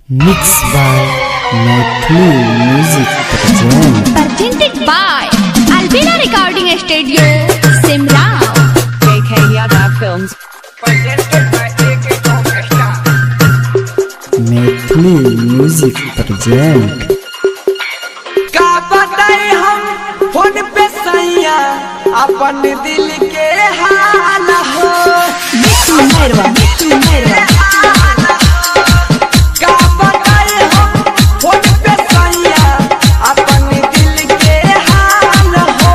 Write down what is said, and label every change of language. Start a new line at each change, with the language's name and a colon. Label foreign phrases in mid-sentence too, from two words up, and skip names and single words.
English: Mixed by Maithili Music present. Presented by Albina Recording Studio, Simrao. JK Yadav Films. Presented by AK Orchestra. Maithili Music present.
Bhojpuri: का बताए हम फोन पे सैया अपन दिल के हाल हो। का बताए हम फोन पे सैया अपन दिल के हाल हो।